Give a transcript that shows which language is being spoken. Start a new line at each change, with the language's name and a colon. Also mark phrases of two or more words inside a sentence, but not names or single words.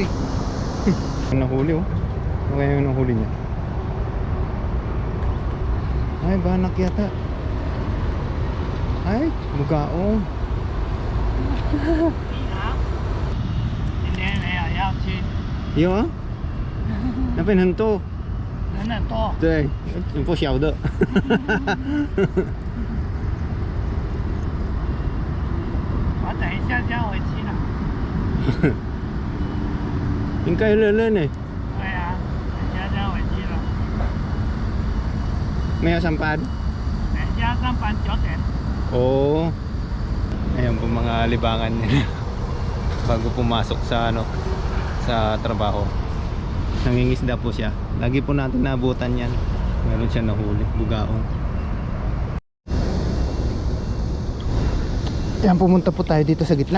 Filipino: Nahuli oh. Ano kaya yung nahuli niya? Ay, banak yata. Ay, mugaong. Iyo ah?
Chinese: 那边很多，人很多，对，不小的。我等一下就要回去了。应该热热呢，对啊，等一下就要回去了。没有上班。等一下上班9点。
Filipino: Oo. Ayan po mga libangan nila bago pumasok sa ano, sa trabaho. Nangingisda po siya. Lagi po natin naabutan yan. Meron siya nahuli, bugaong. Ayan, pumunta po tayo dito sa gitna.